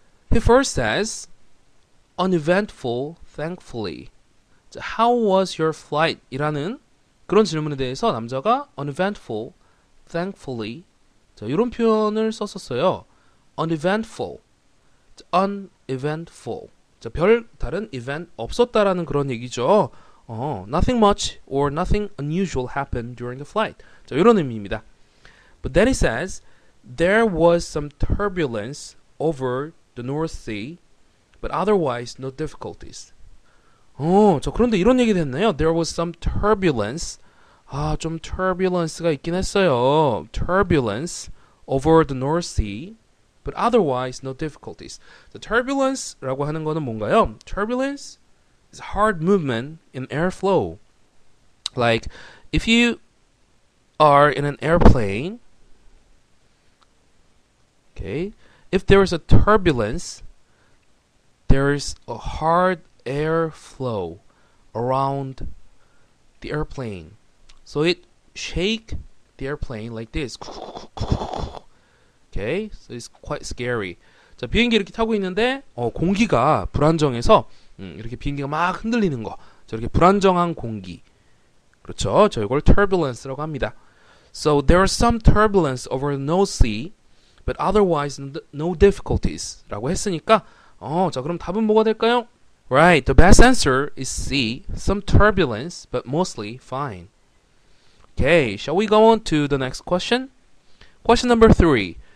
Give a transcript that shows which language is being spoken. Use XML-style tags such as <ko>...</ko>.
<en>He first says, uneventful, thankfully. 자, how was your flight?</en> <ko>이라는 그런 질문에 대해서 남자가</ko> <en>uneventful, thankfully.</en> <ko>자, 이런 표현을 썼었어요.</ko> <en>uneventful. 자, uneventful.</en> <ko>자, 별 다른 event 없었다라는 그런 얘기죠.</ko> <en>Nothing much or nothing unusual happened during the flight.</en> <ko>자, 이런 의미입니다.</ko> <en>But then he says, there was some turbulence over the North Sea, but otherwise no difficulties.</en> <ko>자, 그런데 이런 얘기도 했나요?</ko> <en>There was some turbulence.</en> <ko>좀 turbulence가 있긴 했어요.</ko> <en>Turbulence over the North Sea, but otherwise no difficulties.</en> <ko>The turbulence라고 하는 거는 뭔가요?</ko> <en>Turbulence is hard movement in airflow. Like, if you are in an airplane, okay, if there is a turbulence, there is a hard airflow around the airplane. So it shake the airplane like this. Okay, so it's quite scary.</en> <ko>자, 비행기 이렇게 타고 있는데 공기가 불안정해서 이렇게 비행기가 막 흔들리는 거. 저렇게 불안정한 공기. 그렇죠. 저 이걸 turbulence라고 합니다.</ko> <en>So there was some turbulence over the North Sea, but otherwise no difficulties.</en> <ko>라고 했으니까 자, 그럼 답은 뭐가 될까요?</ko> <en>Right, the best answer is C. Some turbulence, but mostly fine. Okay, shall we go on to the next question? Question number 3.</en>